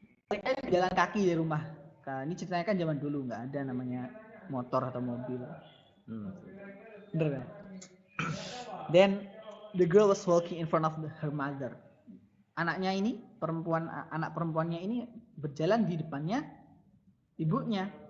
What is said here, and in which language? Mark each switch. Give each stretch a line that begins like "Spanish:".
Indonesian: Mereka jalan kaki dari rumah. Nah, ini ceritanya kan zaman dulu nggak ada namanya motor atau mobil. Bener kan?
English: Then the girl was walking in front of her mother.
Indonesian: Anak perempuannya ini berjalan di depannya ibunya.